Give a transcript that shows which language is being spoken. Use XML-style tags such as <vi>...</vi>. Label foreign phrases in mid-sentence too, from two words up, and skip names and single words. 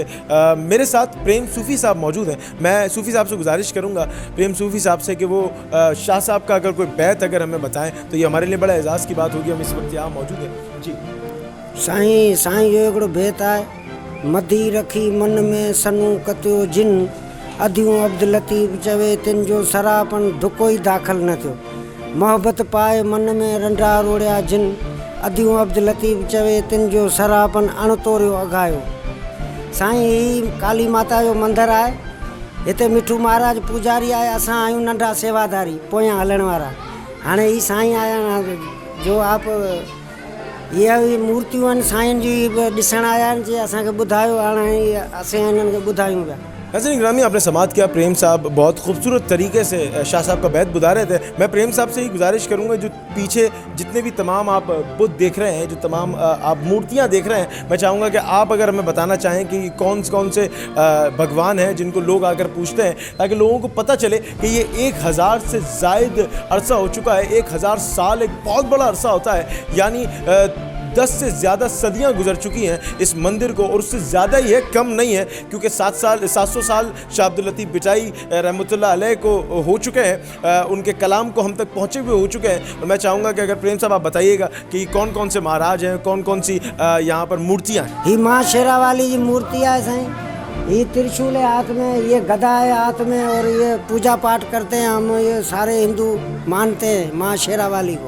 <ur>میرے ساتھ پریم صوفی صاحب موجود ہیں۔ میں صوفی صاحب سے گزارش کروں گا، پریم صوفی صاحب سے، کہ وہ شاہ صاحب کا اگر کوئی بیت اگر ہمیں بتائیں تو یہ ہمارے لیے بڑا اعزاز کی بات ہوگی. ہم اس وقت یہاں موجود ہیں جی.</ur> <sd>साईं साईं जो हिकिड़ो बैत आहे, मदी रखी मन में सनू कतियो जिन, अदियूं अब्दुल लतीफ़ चवे तिन जो सरापन दुको ई दाख़िल न थियो, मोहब्बत पाए मन में रंडा रोड़िया जिन, अदियूं अब्दुल लतीफ़ चवे तिन जो सरापन अणतोरियो अघायो। साईं ही काली माता जो मंदिर आहे। हिते मिठू महाराज पुजारी आहे, असां आहियूं नंढा सेवादारी पोयां हलण वारा। हाणे ही साईं आया आहिनि जो आप इहा बि मूर्तियूं आहिनि साईं जी ॾिसण आया आहिनि, जे असांखे ॿुधायो, हाणे असां हिननि खे ॿुधायूं पिया।</sd> <ur>ناظرین گرامی، آپ نے سماپت کیا۔ پریم صاحب بہت خوبصورت طریقے سے شاہ صاحب کا بیت بدھا رہے تھے. میں پریم صاحب سے ہی گزارش کروں گا، جو پیچھے جتنے بھی تمام آپ بدھ دیکھ رہے ہیں، جو تمام آپ مورتیاں دیکھ رہے ہیں، میں چاہوں گا کہ آپ اگر ہمیں بتانا چاہیں کہ کون سے بھگوان ہیں جن کو لوگ آ کر پوچھتے ہیں، تاکہ لوگوں کو پتا چلے کہ یہ 1000 سے زائد عرصہ ہو چکا ہے. 1000 سال ایک بہت بڑا عرصہ ہوتا ہے، یعنی 10 سے زیادہ صدیاں گزر چکی ہیں اس مندر کو، اور اس سے زیادہ ہی ہے، کم نہیں ہے، کیونکہ 700 سال شاہ عبداللطیف بٹائی</ur> <ar>رحمة الله عليه</ar> <ur>کو ہو چکے ہیں. ان کے کلام کو ہم تک پہنچے ہوئے ہو چکے ہیں۔ اور میں چاہوں گا کہ اگر پریم صاحب آپ بتائیے گا کہ کون کون سے مہاراج ہیں، کون کون سی یہاں پر مورتیاں ہیں.</ur> <sd>ही माँ शेरा वाली जी मूर्ति</sd> <ur>ہے سائیں، یہ ترشول ہے ہاتھ میں، یہ گدا ہے ہاتھ میں، اور یہ پوجا پاٹھ کرتے ہیں ہم، یہ سارے ہندو مانتے ہیں ماں شیرا والی کو.</ur>